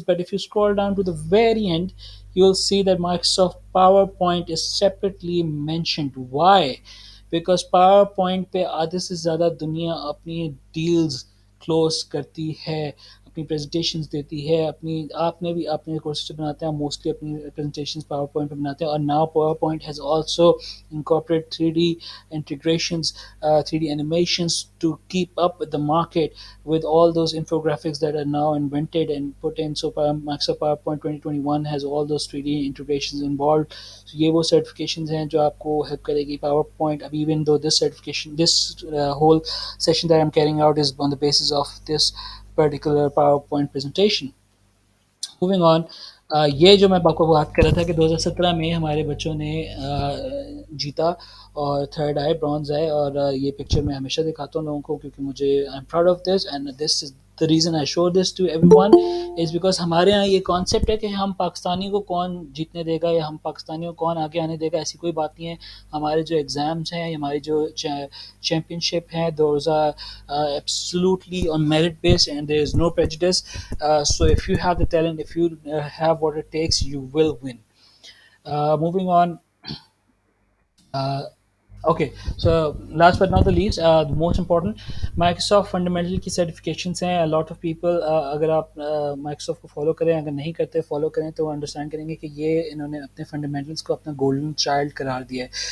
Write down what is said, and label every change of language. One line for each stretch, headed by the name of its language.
English: But if you scroll down to the very end, you'll see that Microsoft PowerPoint is separately mentioned. Why?
Hindi: Because PowerPoint पे आधे से ज़्यादा दुनिया अपनी deals close करती है, अपनी presentations देती है, अपनी आपने भी अपने कोर्सेज से बनाते हैं, mostly अपनी presentations PowerPoint पे बनाते हैं.
English: और now PowerPoint has also incorporated 3D integrations, 3D animations to keep up with the market, with all those infographics that are now invented and put in. So Microsoft PowerPoint 2021 has all those 3D integrations involved.
Hindi: So ये वो certifications हैं जो आपको help करेगी.
English: PowerPoint, even though this certification, this whole session that I'm carrying out is on the basis of this particular PowerPoint presentation.
Hindi: Moving on, ये जो मैं आपको बात कर रहा था कि 2017 में हमारे बच्चों ने जीता और थर्ड आए, ब्रॉन्ज आए. और ये पिक्चर मैं हमेशा दिखाता हूँ लोगों को, क्योंकि मुझे
English: I am proud of this, and this is the reason I show this to everyone is because
Hindi: हमारे यहाँ ये कॉन्सेप्ट है कि हम पाकिस्तानी को कौन जीतने देगा या हम पाकिस्तानियों को कौन आगे आने देगा, ऐसी कोई बात नहीं है. हमारे जो एग्ज़ाम्स हैं, हमारी जो चैम्पियनशिप हैं,
English: Those are absolutely on merit based, and there is no prejudice. So if you have the talent, if you have what it takes, you will win. Moving on. uh, Okay, so last but not the least, the most important, Microsoft fundamental की certifications हैं. A lot of people,
Hindi: अगर आप Microsoft को follow करें, अगर नहीं करते follow करें, तो understand करेंगे कि ये इन्होंने अपने fundamentals को अपना golden child करार दिया है.